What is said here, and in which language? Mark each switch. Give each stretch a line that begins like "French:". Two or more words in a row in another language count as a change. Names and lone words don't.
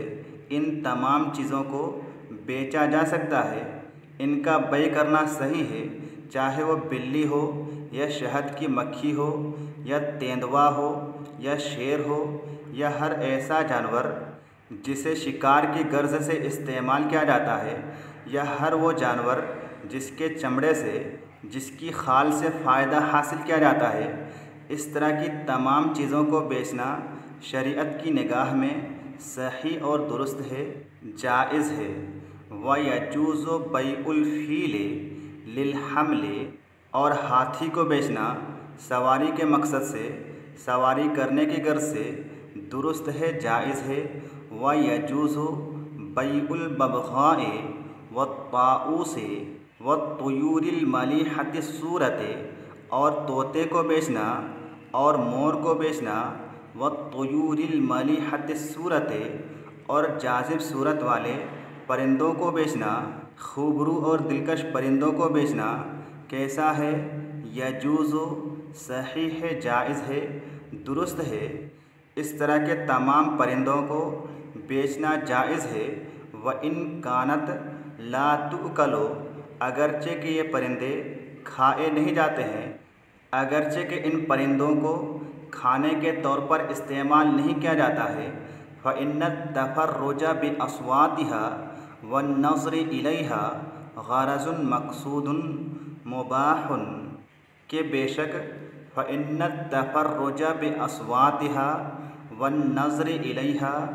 Urdu: ان تمام چیزوں کو بیچا جا سکتا ہے، انکا بیع کرنا صحیح ہے، چاہے وہ بلی ہو یا شہد کی مکھی ہو یا تیندوا ہو یا شیر ہو یا ہر ایسا جانور جسے شکار کی غرض سے استعمال کیا جاتا ہے، یا ہر وہ جانور جسکے چمڑے سے، جسکی کھال سے فائدہ حاصل کیا جاتا ہے. اس طرح کی تمام چیزوں کو بیچنا شریعت کی نگاہ میں صحیح اور درست ہے، جائز ہے.
Arabic: ويجوز بيع الفيل للحمل,
Urdu: اور ہاتھی کو بیچنا سواری کے مقصد سے، سواری کرنے کی غرض سے درست ہے، جائز ہے.
Arabic: ويجوز بيع الببغاء والطاووس والطيور المليحة صورةً,
Urdu: اور طوطے کو بیچنا اور مور کو بیچنا.
Arabic: والطيور المليحة صورةً,
Urdu: اور جاذب صورت والے پرندوں کو بیچنا. خوبرو اور دلکش پرندوں کو بیچنا کیسا ہے? یجوز، صحیح ہے، جائز ہے، درست ہے. اس طرح کے تمام پرندوں کو بیچنا جائز ہے.
Arabic: وإن كانت لا تؤكل,
Urdu: اگرچہ کہ یہ پرندے کھائے نہیں جاتے ہیں، اگرچہ کہ ان پرندوں کو کھانے کے طور پر استعمال نہیں کیا جاتا ہے.
Arabic: فإن التفرج بأصواتها والنظر إليها غرض مقصود مباح,
Urdu: کہ بیشک
Arabic: فإن التفرج بأصواتها والنظر إليها,